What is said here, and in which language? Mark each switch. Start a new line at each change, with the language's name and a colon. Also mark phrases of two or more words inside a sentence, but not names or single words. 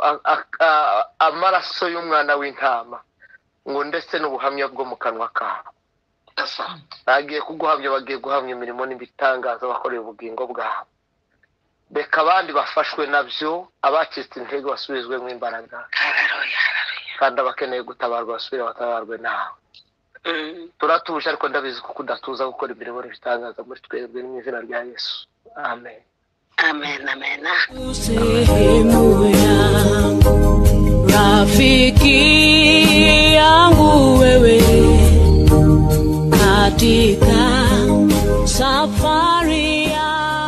Kinyarwanda: amaraso y'umwana w'intama ngo ndetse n'ubuhamya bwo mu kanwa kabo bagiye kuguhamya bagiye guhamya imirimo n'ibitangaza bakoreye ubugingo bwabo beka abandi bafashwe nabyo abacitse intege basubizwemo imbaraga kandi abakeneye gutabarwa basubire batabarwe nawe turatuje ariko ndabizi kuko udatuza gukora imirimo n'ibitangaza muri twebwe mu izina rya Yesu amen
Swahili: amen amen rafiki yangu wewe katika safari ya